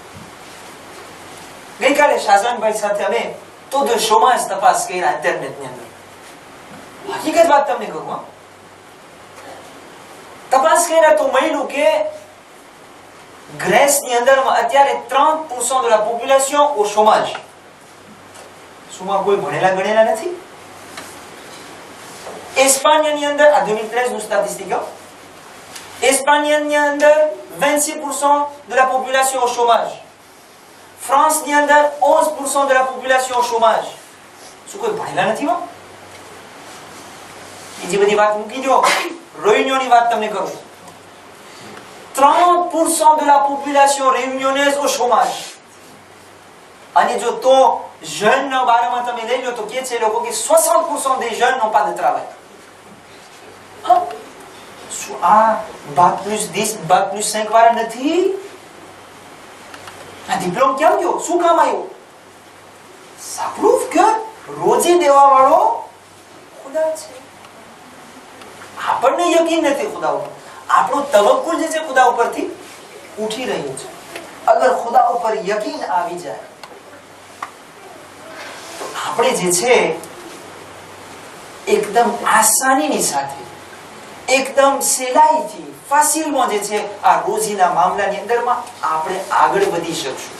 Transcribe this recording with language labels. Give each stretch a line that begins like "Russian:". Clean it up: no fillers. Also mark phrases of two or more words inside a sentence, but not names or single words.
Gujarati: ગઈકાલે શાહજાનભાઈ સાથે અમે તો શોમાં જ તપાસ કર્યા ઇન્ટરનેટની અંદર. હકીકત વાત તમને કહું, તપાસ કર્યા તો મળ્યું કે ગ્રેસની અંદરમાં અત્યારે 30%
French: de la population au chômage.
Gujarati: સુમાં કોઈ ભણેલા ગણેલા નથી. એસ્પાનિયાની અંદર આ 2013 નું સ્ટેટિસ્ટિક, એસ્પાનિયાની અંદર 26%
French: de la population au chômage.
Gujarati: ફ્રાન્સની અંદર 11%
French: de la population au chômage.
Gujarati: શું કોઈ ભણેલા નથી? બીજી બધી વાત મૂકી દો, રોહિણીઓની વાત તમને કરું.
French: 30% de la population réunionnaise au chômage.
Gujarati: અને જો તો જeunes ના બારામાં તમે લઈ લો તો કે છે લોકો કે 60%
French: des jeunes n'ont pas de travail.
Gujarati: શું આ
French: bac plus 10 bac plus 5
Gujarati: વાળા નથી? આ ડિપ્લોમ કેમ ગયો? શું કામ આવ્યું?
French: ça prouve que
Gujarati: રોજી દેવા વાળો ખુદા છે. આપણને યકીન નથી ખુદા ઉપર, આપણું તવક્કુલ જે છે ખુદા ઉપરથી ઉઠી રહ્યું છે. અગર ખુદા ઉપર યકીન આવી જાય તો આપણે જે છે એકદમ આસાનીની સાથે, એકદમ સહેલાઈથી, ફાસિલમાં જે છે આ રોજીના મામલાની અંદરમાં આપણે આગળ વધી શકશું.